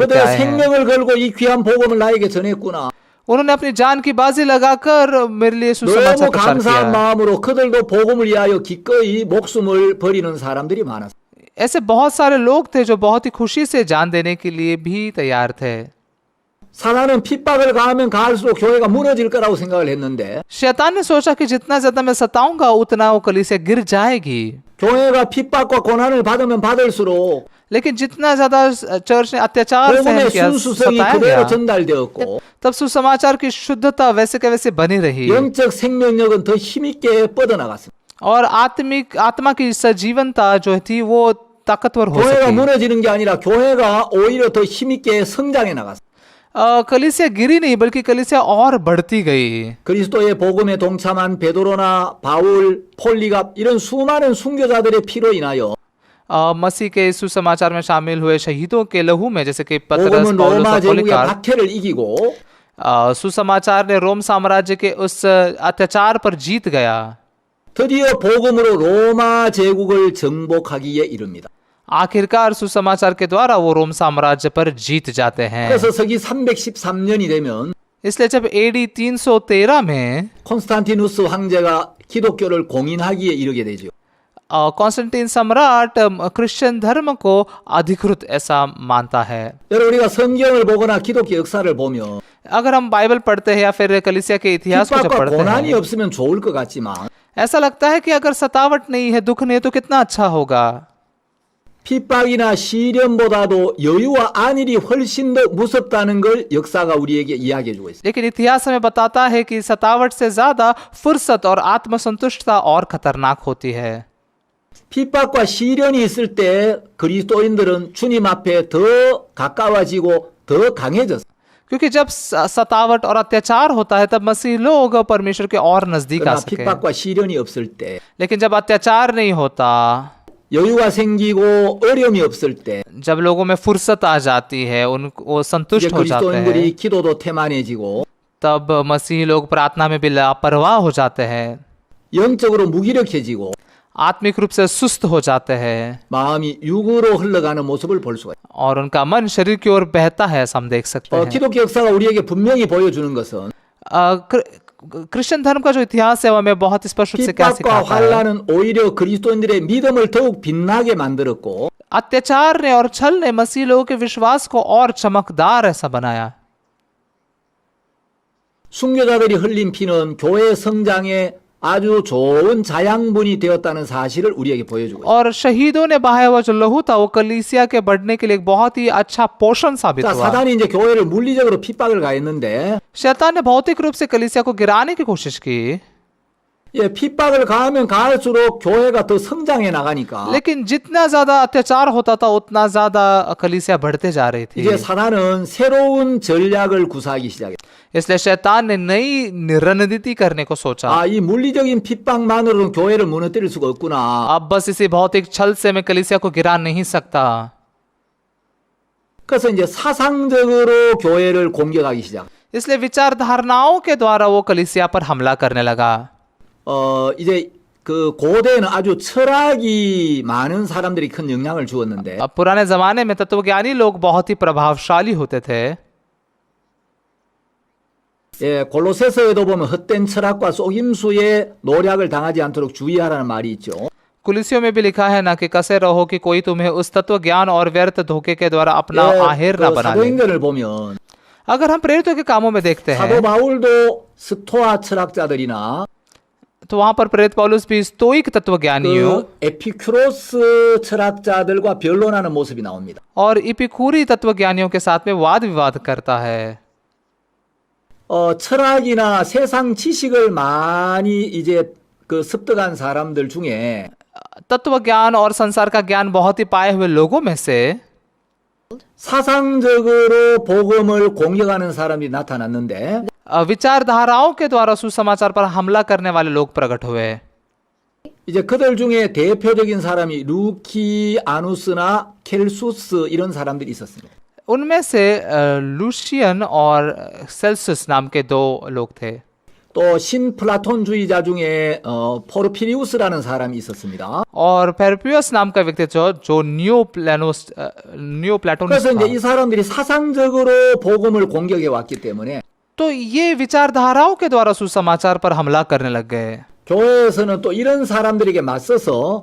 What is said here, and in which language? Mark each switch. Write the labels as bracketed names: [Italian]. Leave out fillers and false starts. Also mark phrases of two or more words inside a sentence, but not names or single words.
[Korean] 그들의 [Hindi] आए हैं। [Korean] 생명을 걸고 이 귀한 복음을 나에게 전했구나. [Hindi] उन्होंने अपनी जान की बाजी लगाकर मेरे लिए सुसमाचार [Korean] 너무 [Hindi] प्रचार [Korean] 감사한 [Hindi] किया। [Korean] 마음으로 그들도 복음을 위하여 기꺼이 목숨을 버리는 사람들이 많았어요. [Hindi] ऐसे बहुत सारे लोग थे जो बहुत ही खुशी से जान देने के लिए भी तैयार थे। [Korean] 사단은 핍박을 가하면 가할수록 교회가 무너질 거라고 생각을 했는데 [Hindi] शैतान ने सोचा कि जितना ज्यादा मैं सताऊंगा उतना वो कलीसिया गिर जाएगी। [Korean] 교회가 핍박과 고난을 받으면 받을수록 [Hindi] लेकिन जितना ज्यादा चर्च ने अत्याचार सहन [Korean] 복음의 [Hindi] किया, [Korean] 순수성이 [Hindi] सताया [Korean] 그대로 [Hindi] गया, [Korean] 전달되었고 [Hindi] तब सुसमाचार की शुद्धता वैसे के वैसे बनी रही [Korean] 영적 생명력은 더 힘있게 뻗어나갔습니다. [Hindi] और आत्मा की सजीवनता जो थी वो ताकतवर हो [Korean] 교회가 [Hindi] सकी। [Korean] 무너지는 게 아니라 교회가 오히려 더 힘있게 성장해 나갔습니다. [Hindi] कलीसिया गिरी नहीं बल्कि कलीसिया और बढ़ती गई। [Korean] 그리스도의 복음에 동참한 베드로나 바울, 폴리갑 이런 수많은 순교자들의 피로 인하여 [Hindi] मसीह के सुसमाचार में शामिल हुए शहीदों के लहू में जैसे कि पतरस, [Korean] 복음은 [Hindi] पौलुस [Korean] 로마 [Hindi] और [Korean] 제국의 [Hindi] पॉलीकार्प, [Korean] 박해를 이기고 [Hindi] सुसमाचार ने रोम साम्राज्य के उस अत्याचार पर जीत गया। [Korean] 드디어 복음으로 로마 제국을 정복하기에 이릅니다. [Hindi] आखिरकार सुसमाचार के द्वारा वो रोम साम्राज्य पर जीत जाते हैं। [Korean] 그래서 서기 313년이 되면 [Hindi] इसलिए जब AD 313 में [Korean] 콘스탄티누스 황제가 기독교를 공인하기에 이르게 되죠. [Hindi] कॉन्स्टेंटाइन सम्राट क्रिश्चियन धर्म को अधिकृत ऐसा मानता है। [Korean] 여러분 우리가 성경을 보거나 기독교 역사를 보면 [Hindi] अगर हम बाइबल पढ़ते हैं या फिर कलीसिया के इतिहास को जब [Korean] 핍박과 [Hindi] पढ़ते [Korean] 고난이 [Hindi] हैं, [Korean] 없으면 좋을 것 같지만 [Hindi] ऐसा लगता है कि अगर सतावट नहीं है, दुख नहीं है, तो कितना अच्छा होगा। [Korean] 핍박이나 시련보다도 여유와 안일이 훨씬 더 무섭다는 걸 역사가 우리에게 이야기해 주고 있습니다. [Hindi] लेकिन इतिहास हमें बताता है कि सतावट से ज्यादा फुर्सत और आत्मसंतुष्टता और खतरनाक होती है। [Korean] 핍박과 시련이 있을 때 그리스도인들은 주님 앞에 더 가까워지고 더 강해졌어요. [Hindi] क्योंकि जब सतावट और अत्याचार होता है तब मसीह लोग परमेश्वर के और नजदीक आ [Korean] 그러나 [Hindi] सके। [Korean] 핍박과 시련이 없을 때 [Hindi] लेकिन जब अत्याचार नहीं होता, [Korean] 여유가 생기고 어려움이 없을 때 [Hindi] जब लोगों में फुर्सत आ जाती है, उनको [Korean] 이제 [Hindi] संतुष्ट हो जाते हैं, [Korean] 그리스도인들이 기도도 태만해지고 [Hindi] तब मसीह लोग प्रार्थना में भी लापरवाह हो जाते हैं, [Korean] 영적으로 무기력해지고 [Hindi] आत्मिक रूप से सुस्त हो जाते हैं [Korean] 마음이 육으로 흘러가는 모습을 볼 수가 있어요. [Hindi] और उनका मन शरीर की ओर बहता है, ऐसा हम देख सकते हैं। [Korean] 기독교 역사가 우리에게 분명히 보여주는 것은 [Hindi] क्रिश्चियन धर्म का जो इतिहास है वो हमें बहुत स्पष्ट रूप से क्या [Korean] 핍박과 [Hindi] सिखाता है। [Korean] 환란은 오히려 그리스도인들의 믿음을 더욱 빛나게 만들었고 [Hindi] अत्याचार ने और छल ने मसीह लोगों के विश्वास को और चमकदार ऐसा बनाया। [Korean] 순교자들이 흘린 피는 교회 성장에 아주 좋은 자양분이 되었다는 사실을 우리에게 보여주고 있습니다. [Hindi] और शहीदों ने बहाया हुआ जो लहू था वो कलीसिया के बढ़ने के लिए एक बहुत ही अच्छा पोषण साबित [Korean] 자, [Hindi] हुआ। [Korean] 사단이 이제 교회를 물리적으로 핍박을 가했는데 [Hindi] शैतान ने भौतिक रूप से कलीसिया को गिराने की कोशिश की, [Korean] 예, 핍박을 가하면 가할수록 교회가 더 성장해 나가니까 [Hindi] लेकिन जितना ज्यादा अत्याचार होता था उतना ज्यादा कलीसिया बढ़ते जा रही थी। [Korean] 이제 사단은 새로운 전략을 구사하기 시작했어요. [Hindi] इसलिए शैतान ने नई रणनीति करने को सोचा। [Korean] 아, 이 물리적인 핍박만으로는 교회를 무너뜨릴 수가 없구나. [Hindi] अब बस इसी भौतिक छल से मैं कलीसिया को गिरा नहीं सकता। [Korean] 그래서 이제 사상적으로 교회를 공격하기 시작. [Hindi] इसलिए विचारधारणाओं के द्वारा वो कलीसिया पर हमला करने लगा। [Korean] 이제 그 고대에는 아주 철학이 많은 사람들이 큰 영향을 주었는데 [Hindi] अब पुराने जमाने में तत्वज्ञानी लोग बहुत ही प्रभावशाली होते थे। [Korean] 예, 골로새서에도 보면 헛된 철학과 속임수에 노략을 당하지 않도록 주의하라는 말이 있죠. [Hindi] कुलिसियों में भी लिखा है ना कि कसे रहो कि कोई तुम्हें उस तत्व ज्ञान और व्यर्थ धोखे के द्वारा अपना आहेर [Korean] 그 [Hindi] ना बना ले। [Korean] 사도행전을 보면 [Hindi] अगर हम प्रेरितों के कामों में देखते [Korean] 사도 [Hindi] हैं [Korean] 바울도 스토아 철학자들이나 [Hindi] तो वहां पर प्रेरित पौलुस भी स्तोइक तत्वज्ञानियों [Korean] 그 에피큐로스 철학자들과 변론하는 모습이 나옵니다. [Hindi] और इपिकूरी तत्वज्ञानियों के साथ में वाद विवाद करता है। [Korean] 철학이나 세상 지식을 많이 이제 그 습득한 사람들 중에 [Hindi] तत्वज्ञान और संसार का ज्ञान बहुत ही पाए हुए लोगों में से [Korean] 사상적으로 복음을 공격하는 사람이 나타났는데 [Hindi] विचारधाराओं के द्वारा सुसमाचार पर हमला करने वाले लोग प्रकट हुए। [Korean] 이제 그들 중에 대표적인 사람이 루키아누스나 켈수스 이런 사람들이 있었습니다. [Hindi] उनमें से लूशियन और सेल्सियस नाम के दो लोग थे। [Korean] 또 신플라톤주의자 중에 포르피리우스라는 사람이 있었습니다. [Hindi] और पेरपियस नाम का व्यक्ति जो [English] neo platonist [Korean] 그래서 이제 [Hindi] था। [Korean] 이 사람들이 사상적으로 복음을 공격해 왔기 때문에 [Hindi] तो ये विचारधाराओं के द्वारा सुसमाचार पर हमला करने लग गए। [Korean] 교회에서는 또 이런 사람들에게 맞서서